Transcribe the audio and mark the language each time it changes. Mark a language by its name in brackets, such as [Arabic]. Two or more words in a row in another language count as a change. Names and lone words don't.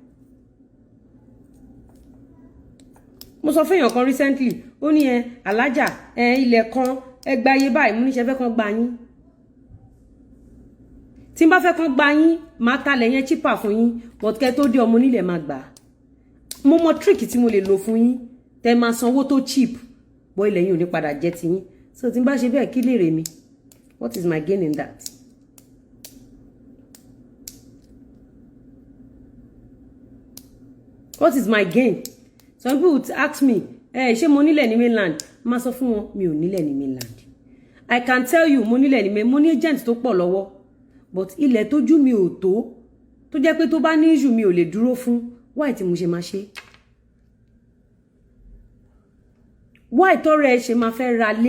[Yoruba] mo sọ fún èèyàn kan recently ó ní alájà ilẹ̀ kan ẹgbà ayé báyìí mo níṣẹ́ fẹ́ kan gba yín tí n bá fẹ́ kan gba yín máa talẹ̀ yẹn cheaper fún yín but kẹ́ tó dé ọmọ onílẹ̀ máa gbà mo mọ trick tí mo lè lò fún yín tẹ́ máa sanwó tó cheap bọ́ ilẹ̀ yín ò ní padà jẹ́ ti yín so tí n bá ṣe bẹ́ẹ̀ kí lèrè mi. [English] What is my gain in that? What is my gain? Some people would ask me, [Yoruba] ṣé mo nílẹ̀ ní mainland? Má sọ fún wọn, mi ò nílẹ̀ ní mainland. [English] I can tell you, [Yoruba] mo nílẹ̀ ní mainland, mo ní agent tó pọ̀ lọ́wọ́. But ilẹ̀ tójú mi ò tó jẹ́ pé tó bá ní issue mi ò lè dúró fún. Why tí mo ṣe máa ṣe? Why tọ́rọ ẹ ṣe máa fẹ́ ra lé?